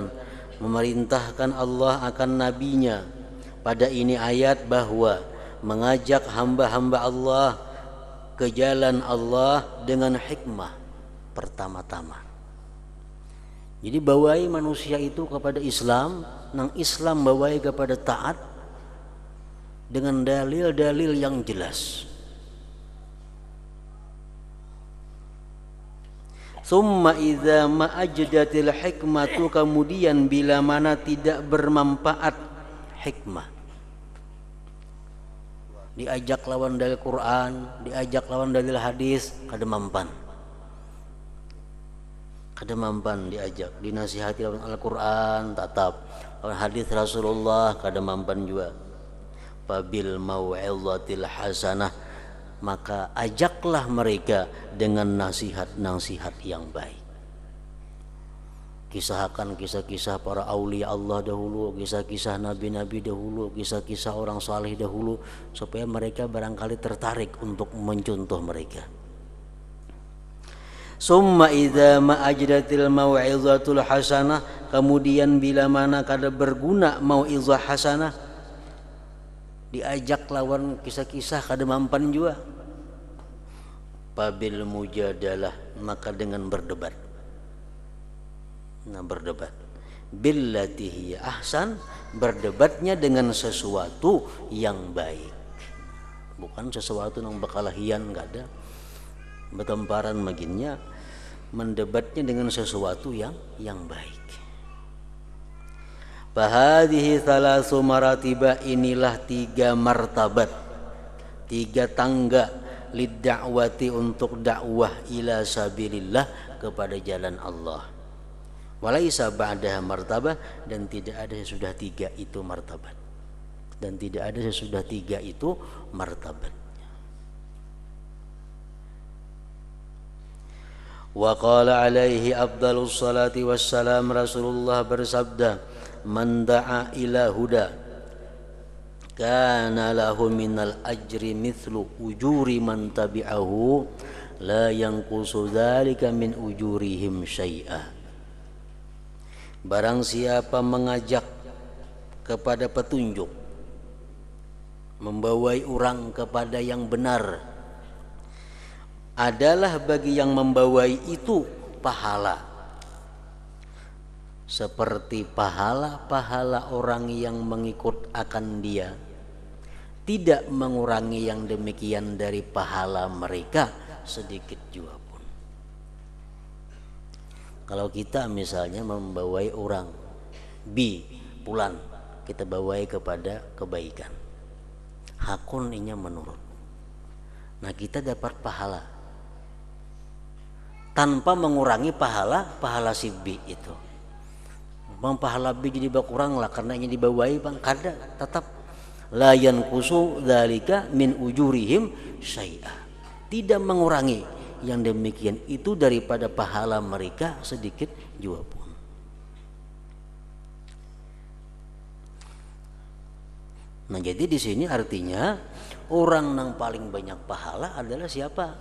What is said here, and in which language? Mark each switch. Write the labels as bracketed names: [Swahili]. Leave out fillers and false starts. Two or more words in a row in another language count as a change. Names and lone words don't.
[Indonesian] Memerintahkan Allah akan nabinya pada ini ayat bahwa mengajak hamba-hamba Allah ke jalan Allah dengan hikmah pertama-tama. [Banjar] Jadi bawai manusia itu kepada Islam, nang Islam bawai kepada taat dengan dalil-dalil yang jelas. [Arabic] ثم إذا ما أجدت الحكمة, [Banjar] kemudian bila mana tidak bermanfaat hikmah, diajak lawan dalil Quran, diajak lawan dalil hadis, kada mampan diajak, dinasihati lawan Al-Quran tatap, lawan hadis Rasulullah kada mampan juga. [Arabic] فبالموعظة الحسنة, [Indonesian] maka ajaklah mereka dengan nasihat-nasihat yang baik. Kisahkan kisah-kisah para aulia Allah dahulu, kisah-kisah nabi-nabi dahulu, kisah-kisah orang saleh dahulu, supaya mereka barangkali tertarik untuk mencontoh mereka. [Arabic] ثم إذا ما أجدت الموعظة الحسنة, [Banjar] kemudian bila mana kada berguna mau'izah hasanah, diajak lawan kisah-kisah kada mampan juga. [Arabic] فبالمجادلة, [Indonesian] maka dengan berdebat. [Arabic] Berdebat بالتي هي أحسن, [Banjar] berdebatnya dengan sesuatu yang baik, bukan sesuatu yang bakalahian, enggak ada bertemparan maginnya, mendebatnya dengan sesuatu yang baik. [Arabic] فهذه ثلاث مراتب, [Indonesian] inilah 3 martabat, 3 tangga lidda'wati, untuk dakwah [Arabic] إلى سبيل الله, [Indonesian] kepada jalan Allah. [Arabic] وليس بعدها مرتبة, [Indonesian] dan tidak ada sesudah 3 itu martabat, dan tidak ada sesudah 3 itu martabat. [Arabic] وقال عليه أفضل الصلاة والسلام, Rasulullah bersabda, من دعا إلى هدى كان له من الأجر مثل أجور من تبعه لا ينقص ذلك من أجورهم شيئا. [Indonesian] Barang siapa mengajak kepada petunjuk, membawai orang kepada yang benar, adalah bagi yang membawai itu pahala seperti pahala-pahala orang yang mengikut akan dia, tidak mengurangi yang demikian dari pahala mereka sedikit juga pun. [Banjar] Kalau kita misalnya membawai orang B pulan, kita bawai kepada kebaikan, hakun inya menurut, nah kita dapat pahala tanpa mengurangi pahala si B itu. Bang pahala B jadi berkurang lah karena ini dibawai bang, kada, tetap [Arabic] لا ينقص ذلك من أجورهم شيئا, [Indonesian] tidak mengurangi yang demikian itu daripada pahala mereka sedikit juga pun. Nah jadi di sini artinya orang yang paling banyak pahala adalah siapa?